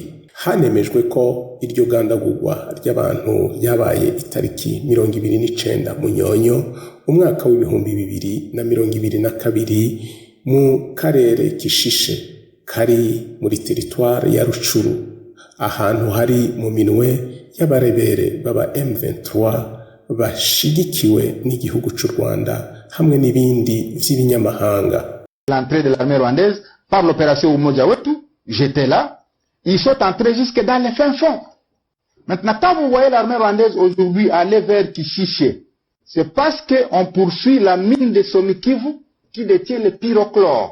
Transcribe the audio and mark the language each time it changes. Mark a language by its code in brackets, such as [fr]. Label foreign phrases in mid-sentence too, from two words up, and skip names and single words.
[rn] Hanemejwe ko iryo gandagurwa ry'abantu ryabaye itariki 29 Munyonyo umwaka w'ibihumbi 2022 mu karere Kishishe kari muri teritware ya Rucuru, ahantu hari mu minwe y'abarebere baba M23 bashigikiwe n'igihugu c'u Rwanda hamwe n'ibindi vy'ibinyamahanga. [fr] L'entrée de l'armée rwandaise par l'opération Umoja Wetu, j'étais là, ils sont entrés jusque dans les fins fonds. Maintenant, quand vous voyez l'armée rwandaise aujourd'hui aller vers Kishishe, c'est parce qu'on poursuit la mine de Somikivu qui détient le pyrochlore.